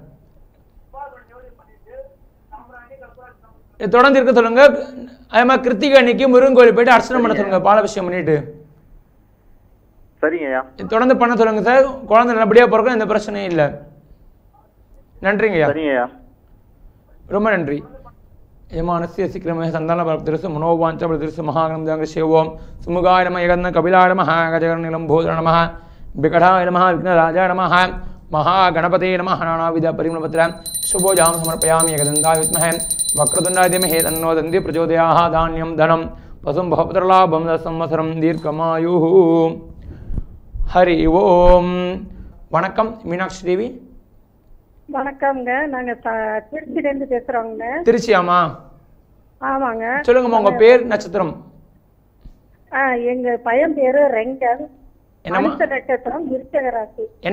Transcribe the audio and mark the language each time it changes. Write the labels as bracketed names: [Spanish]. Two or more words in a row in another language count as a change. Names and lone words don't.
[Tamil] தொடர்ந்து இருக்க சொல்லுங்க. அதே மாதிரி கிருத்திகை அன்னைக்கு முருகன் கோயில் போயிட்டு அர்ச்சனை பண்ண சொல்லுங்க, பாலாபிஷேகம் பண்ணிட்டு. சரிங்க ஐயா. தொடர்ந்து பண்ண சொல்லுங்க சார். குழந்தை நல்லபடியா பிறக்கும், எந்த பிரச்சனையும் இல்லை. நன்றிங்க ஐயா. சரிங்க ஐயா. ரொம்ப நன்றி. [Sanskrit] यमानस्य शीघ्रमेव सन्तानप्राप्तिरस्तु मनोवाञ्छाफलतिरस्तु महागणपतिं सुमुखाय नमः यगन्न कपिलाय नमः गजगणनिलम्भोदराय नमः विकटाय नमः विघ्नराजाय नमः महागणपते नमः नानाविध परिमलपत्र शुभोजां समर्पयामि एकदन्ताय विद्महे वक्रतुण्डाय धीमहि तन्नो दन्ति प्रचोदयात् धान्यं धनं पशुं बहुपुत्रलाभं संवत्सरं दीर्घमायुः. हरि ओम. [Tamil] வணக்கம் மீனாட்சி தேவி. வணக்கம்ங்க, நாங்க திருச்சில இருந்து பேசுறோங்க. திருச்சியாமா? ஆமாங்க. சொல்லுங்கம்மா, உங்க பேர் நட்சத்திரம்? எங்க பையன் பேரு ரெங்கன். அனுச நட்சத்திரம் விருச்சிக ராசி. என்ன